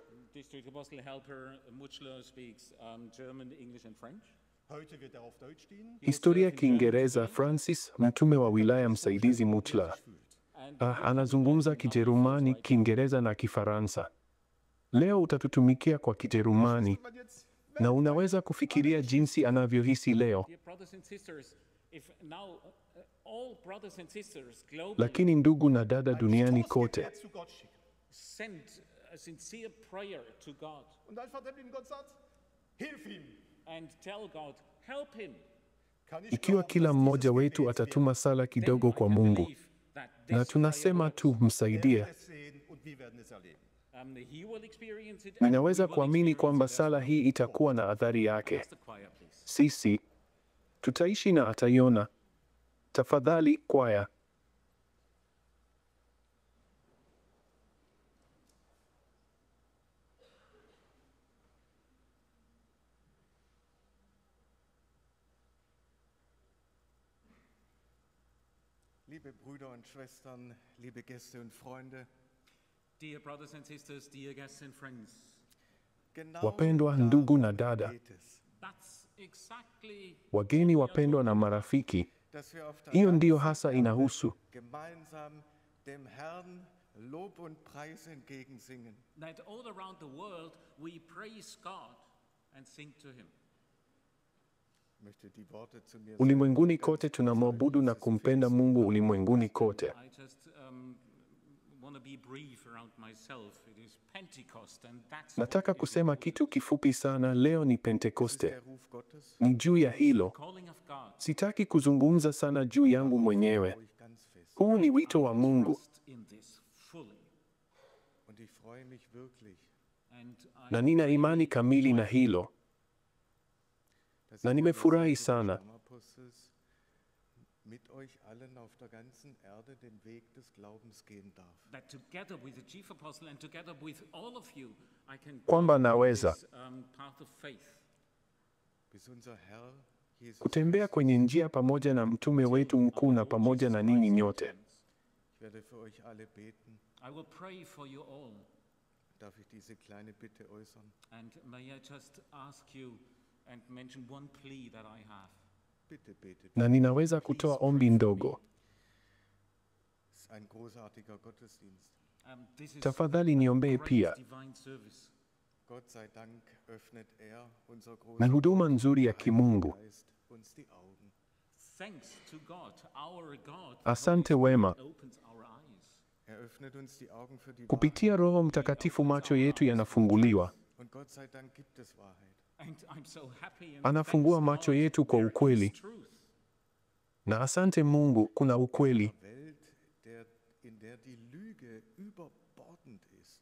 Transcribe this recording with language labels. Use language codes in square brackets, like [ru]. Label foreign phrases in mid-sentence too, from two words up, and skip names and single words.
[en] District Apostle Helper Mutschler speaks German, English and French. [de] heute wird er auf Deutsch dienen. [sw] Historia Kiingereza, Francis, mtume wa wilaya msaidizi Mutschler. Anazungumza Kijerumani, Kiingereza na Kifaransa. Leo utatutumikia kwa Kijerumani. [de] Man jetzt, [sw] Na unaweza kufikiria jinsi anavyohisi leo. [en] Dear brothers and sisters, if now all brothers and sisters globally [sw] Lakini ndugu na dada duniani [de] Stoßgebet [sw] kote, [de] zu Gott schicken [en] send a sincere prayer to God [de] und einfach dem lieben Gott sagt, hilf ihm, [en] and tell God, help him, [de] kann ich [sw] ikiwa [de] glauben, [sw] kila [de] dass [sw] mmoja [de] dieses [sw] wetu [de] Gebet [sw] atatuma sala [en] then [sw] kidogo [en] I [sw] kwa [en] can [sw] Mungu, [en] believe that [sw] na [en] this [sw] tunasema tu [de] wir [sw] msaidie, [de] werden es sehen und wir werden es erleben. [en] he will experience it. [sw] ninaweza [en] and we will [sw] kuamini kwamba [en] experience it as [sw] sala [en] well. [sw] hii itakuwa na athari yake. [en] Ask the choir, please. [sw] Sisi tutaishi na ataiona. Tafadhali kwaya. [de] Liebe Brüder und Schwestern, liebe Gäste und Freunde, [en] Dear brothers and sisters, dear guests and friends, [de] genau [sw] Wapendwa ndugu na dada, [de] geht es, [en] that's exactly [sw] wageni wapendwa na marafiki, [de] dass wir auf der [sw] hiyo ndiyo [de] ganzen [sw] hasa [de] Erde [sw] inahusu. [de] gemeinsam dem Herrn Lob und Preis entgegensingen. [en] that all around the world we praise God and sing to him. [de] Ich möchte die Worte zu mir [sw] Ulimwenguni [de] selber [sw] kote [de] ganz [sw] tunamwabudu na [de] Es ist [sw] kumpenda Mungu ulimwenguni kote. [en] I just want to be brief around myself. It is Pentecost, and that's [sw] Nataka [en] what is [sw] kusema [en] important. [sw] kitu kifupi sana. Leo ni [de] Es ist [sw] Pentekoste, [de] der Ruf Gottes, [sw] ni juu ya hilo. [en] Calling of God. [sw] Sitaki kuzungumza sana juu yangu mwenyewe. [de] wo ich ganz fest. [sw] Huu ni wito wa Mungu, [en] Trust in this fully, [de] Und ich freue mich wirklich, [en] and [sw] na nina imani kamili na hilo, [de] dass [sw] na [de] ich [sw] nimefurahi [de] an der Seite des [sw] sana [de] Stammapostels mit euch allen auf der ganzen Erde den Weg des Glaubens gehen darf. [en] that together with the chief apostle and together with all of you, I can [sw] kwamba [en] go [sw] naweza [en] this path of faith. [de] Bis unser Herr Jesus kutembea Christus. [sw] kwenye njia pamoja na mtume wetu mkuu na pamoja na ninyi nyote. [de] Ich werde für euch alle beten. [en] I will pray for you all, [de] Darf ich diese kleine Bitte äußern? [en] and may I just ask you and mention one plea that I have. [de] Bitte betet. [sw] Na ninaweza kutoa ombi ndogo. [de] Es ist ein großartiger Gottesdienst. [en] This is [sw] Tafadhali niombee [en] great [sw] pia. [en] divine service. [de] Gott sei Dank öffnet er, unser [sw] Na [de] großer [sw] huduma nzuri ya kimungu. [de] Geist, uns die Augen. [en] Thanks to God, our God, [sw] Asante wema. [en] opens our eyes. [de] Er öffnet uns die Augen für die [sw] Kupitia Roho Mtakatifu macho yetu yanafunguliwa. [de] Wahrheit. Und Gott sei Dank gibt es Wahrheit. [en] And I'm so happy and [sw] Anafungua [en] thanks [sw] macho [en] God [sw] yetu kwa [en] there [sw] ukweli. [en] is truth. [sw] Na asante Mungu, kuna ukweli. [de] Welt, in der die Lüge überbordend ist.